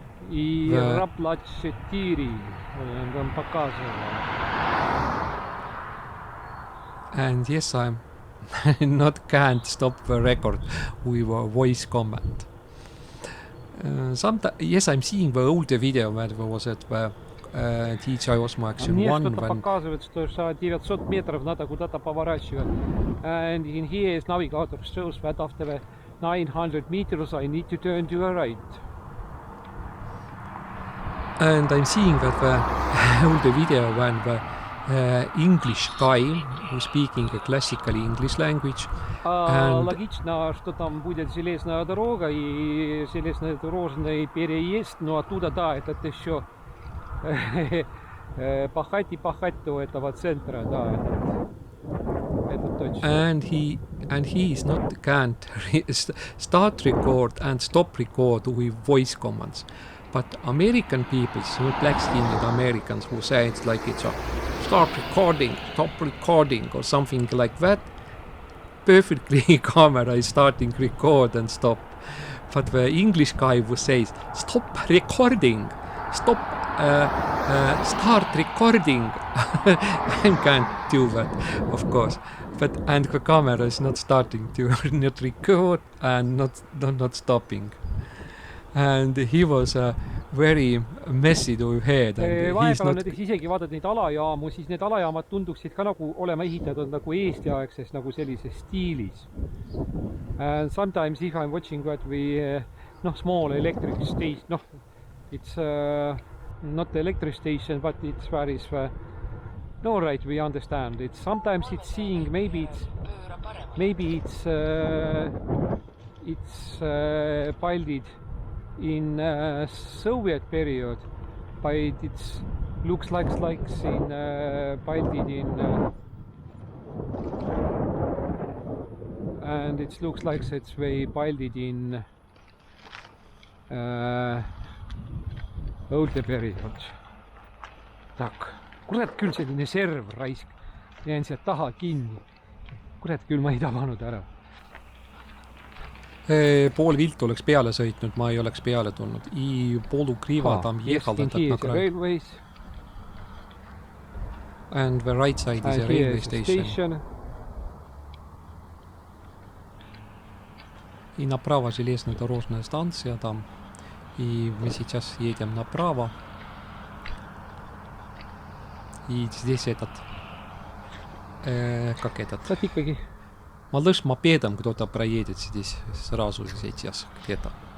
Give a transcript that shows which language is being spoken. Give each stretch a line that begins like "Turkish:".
English: I Raplasse tiiri on показывал. And yes, I'm can't stop the record with a voice command. Yes, I'm seeing the older video that was at the DJI Osmo Action 1.
Russian: Мне что-то показывает, что 900 метров надо куда-то поворачивать.
English: And in here is navigator shows that after 900 meters I need to turn to the right. And I'm seeing that the older video when the English guy who's speaking a classical English language.
Russian: Логично, что там будет железная дорога и железнодорожный переезд, но оттуда, да, этот еще пахать до этого центра, да, это точно.
English: And he is not can't start record and stop record with voice commands. But American people, so black-skinned Americans who say it's like it's a start recording, stop recording or something like that, perfectly camera is starting record and stop. But the English guy who says stop recording, stop start recording, I can't do that, of course. And the camera is not starting to not record and not stopping. And he was very messy to head.
Estonian: Vahepeal näiteks isegi vaadad neid alajaamu, siis need alajaamad tunduksid ka nagu olema ehitatud nagu Eesti-aegses nagu sellises stiilis.
English: And sometimes if I'm watching what we small electric station, it's not the electric station, but it's very no, right, we understand. It's sometimes it's seeing maybe it's built in Soviet period, but it looks like in built in and it looks like it's way built in older period.
Estonian: Tak, kurat küll selline serv raisk, jään sealt taha kinni. Kurat küll ma ei tabanud ära. Pool viltu oleks peale sõitnud, ma ei oleks peale tulnud.
Russian: I polukriva tam jehal na kraj.
English: And the right side is a railway station.
Russian: И направо железнодорожная станция там. И мы сейчас едем направо. И здесь этот... как этот? Малыш мопедом кто-то проедет здесь сразу сейчас где-то.